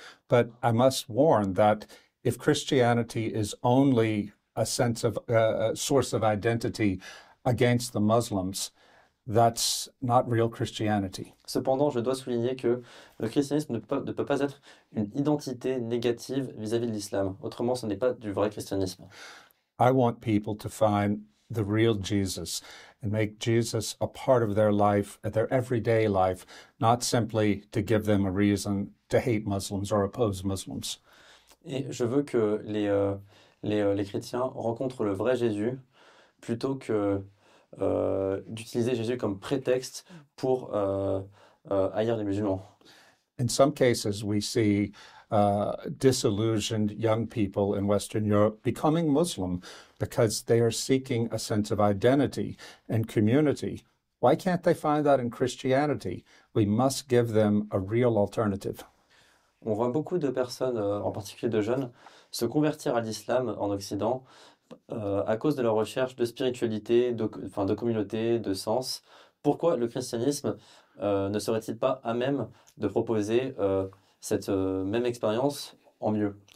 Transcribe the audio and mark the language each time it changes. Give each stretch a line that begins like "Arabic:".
English: But I must warn that if Christianity is only a sense of source of identity against the Muslims, that's not real Christianity.
French: Cependant, je dois souligner que le christianisme ne peut pas être une identité négative vis-à-vis de l'islam. Autrement, ce n'est pas du vrai christianisme.
English: I want people to find the real Jesus and make Jesus a part of their life, their everyday life, not simply to give them a reason to hate Muslims or oppose Muslims.
French: Et je veux que les chrétiens rencontrent le vrai Jésus plutôt que d'utiliser Jésus comme prétexte pour haïr les musulmans.
English: In some cases, we see disillusioned young people in Western Europe becoming Muslim because they are seeking a sense of identity and community. Why can't they find that in Christianity? We must give them a real alternative.
French: On voit beaucoup de personnes, en particulier de jeunes, se convertir à l'islam en Occident à cause de leur recherche de spiritualité, de communauté, de sens. Pourquoi le christianisme ne serait-il pas à même de proposer cette même expérience en mieux?